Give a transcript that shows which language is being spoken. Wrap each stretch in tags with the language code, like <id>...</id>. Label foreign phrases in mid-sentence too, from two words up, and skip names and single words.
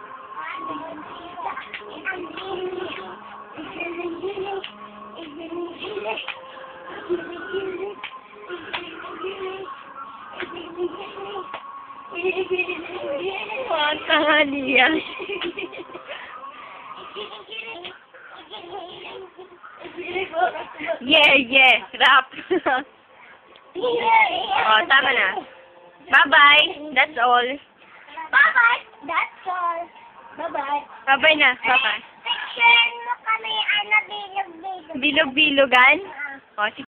<tl>Oh, tangali yan.</tl> <en>Yeah. Rap.</en> <tl>Oh, tama na.</tl> <en>Bye-bye. That's all. Bye-bye. That's all. Bye-bye. Bye-bye na. Bye-bye.</en> <tl>Picture mo kami, bilog-bilog. Bilog-bilogan? Oh,</tl>